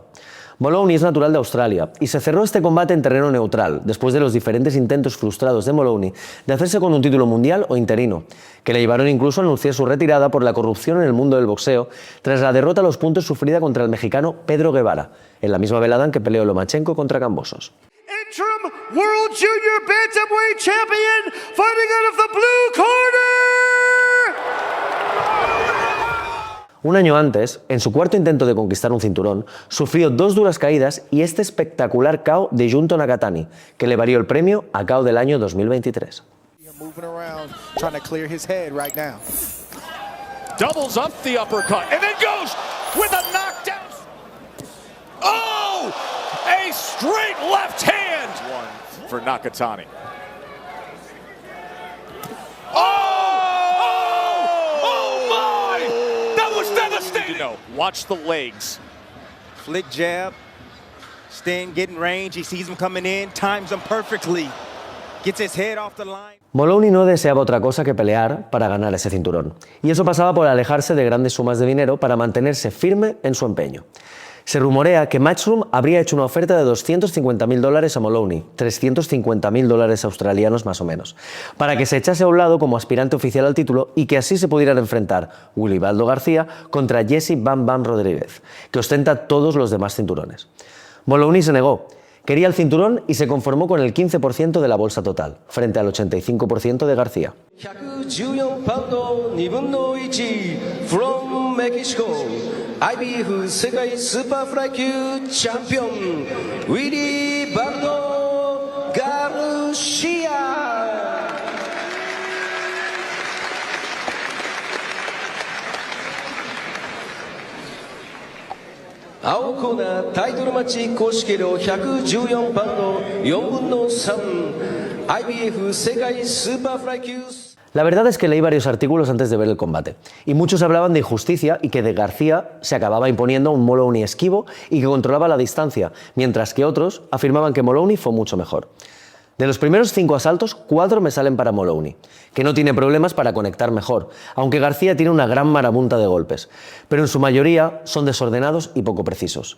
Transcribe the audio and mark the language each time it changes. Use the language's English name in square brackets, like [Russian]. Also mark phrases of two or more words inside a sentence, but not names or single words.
[Spanish] Moloney es natural de Australia y se cerró este combate en terreno neutral después de los diferentes intentos frustrados de Moloney de hacerse con un título mundial o interino, que le llevaron incluso a anunciar su retirada por la corrupción en el mundo del boxeo tras la derrota a los puntos sufrida contra el mexicano Pedro Guevara, en la misma velada en que peleó Lomachenko contra Kambosos. [English] Interim World Junior Bantamweight Champion, fighting out of the blue corner. [Spanish] Un año antes, en su cuarto intento de conquistar un cinturón, sufrió 2 duras caídas y este espectacular KO de Junto Nakatani, que le valió el premio a KO del año 2023. [English] Doubles up the uppercut and then goes with a knockdown. Oh! A straight left hand. One for Nakatani. Watch the legs. Flick jab. Sting getting range. He sees him coming in. Times him perfectly. Gets his head off the line. [Spanish] Moloney no deseaba otra cosa que pelear para ganar ese cinturón. Y eso pasaba por alejarse de grandes sumas de dinero para mantenerse firme en su empeño. Se rumorea que Matchroom habría hecho una oferta de $250.000 a Moloney, $350.000 australianos más o menos, para que se echase a un lado como aspirante oficial al título y que así se pudieran enfrentar Willibaldo García contra Jesse Bam Bam Rodríguez, que ostenta todos los demás cinturones. Moloney se negó, quería el cinturón y se conformó con el 15% de la bolsa total, frente al 85% de García. [Japanese] 114 パウンド2分の1 [English] from Mexico [Japanese] IBF 世界スーパーフライ級チャンピオンウィリー・バルド・ガルシア青コーナータイトルマッチ公式量114パウンド4分の3 IBF 世界スーパーフライ級 [Spanish] La verdad es que leí varios artículos antes de ver el combate, y muchos hablaban de injusticia y que de García se acababa imponiendo un Moloney esquivo y que controlaba la distancia, mientras que otros afirmaban que Moloney fue mucho mejor. De los primeros 5 asaltos, 4 me salen para Moloney, que no tiene problemas para conectar mejor, aunque García tiene una gran marabunta de golpes, pero en su mayoría son desordenados y poco precisos.